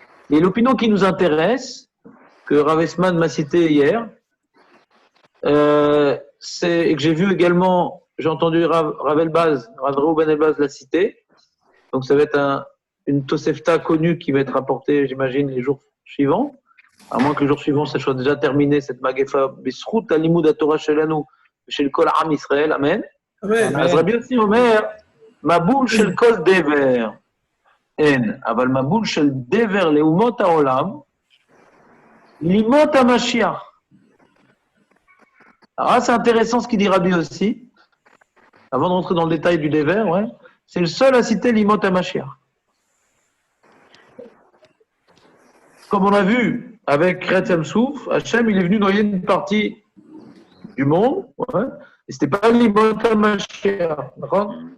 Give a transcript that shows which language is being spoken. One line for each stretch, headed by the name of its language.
French: Et l'opinion qui nous intéresse, que Rav Esman m'a cité hier, et que j'ai vu également, j'ai entendu Rav Elbaz, Rav Reuben Elbaz l'a cité, donc ça va être une Tosefta connue qui va être rapportée, j'imagine, les jours suivants, à moins que les jours suivants, ça soit déjà terminé, cette
Hebrew: Magefa Bisrout, Alimud Torah Shelanu,
French: chez le Kol Am Israël, Amen.
Hebrew: אז רבי יוסי אומר, מבול של כל דבר אין, אבל מבול של דבר לאומות העולם, לימות המשיח.
French: Alors c'est intéressant ce qu'il dit Rabbi aussi, avant de rentrer dans le détail du Dever, ouais, c'est le seul à citer l'Imot HaMashiach. Comme on a vu avec Kretz Souf, Hachem il est venu noyer une partie du monde, ouais, et c'était pas l'Imot HaMashiach, d'accord?